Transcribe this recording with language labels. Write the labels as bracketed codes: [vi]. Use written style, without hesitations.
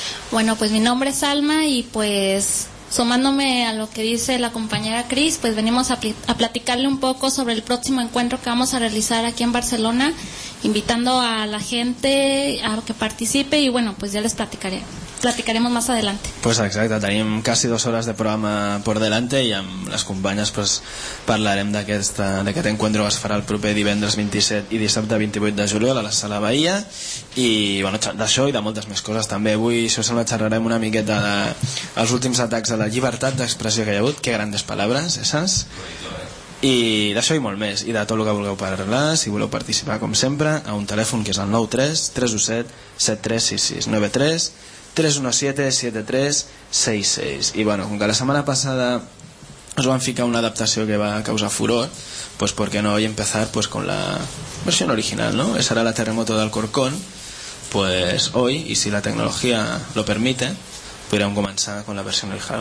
[es] Bueno, pues mi nombre es Alma y pues sumándome a lo que dice la compañera Cris, pues venimos a platicarle un poco sobre el próximo encuentro que vamos a realizar aquí en Barcelona, invitando a la gente a que participe y bueno, pues ya les platicaremos más adelante. [ca] Pues exacte, tenim quasi dues hores de programa per delante i amb les companyes pues parlarem d'aquest encuentro que es farà el proper divendres 27 i dissabte 28 de juliol a la Sala Bahia i bueno, d'això i de moltes més coses també. Avui, si us sembla, xerrarem una miqueta dels últims atacs a la llibertat d'expressió que hi ha hagut. [es] Que grandes paraules, esas. [ca] I d'això i molt més, i de tot el que vulgueu parlar, si voleu participar, com sempre, a un telèfon que és el 93-317-7366. 93-317-7366. I bueno, com que la setmana passada us van ficar una adaptació que va causar furor, [es] pues por qué no voy a empezar pues con la versión original, ¿no? Esa era la Terremoto del Corcón, pues hoy, y si la tecnología lo permite, podríamos comenzar con la versión original.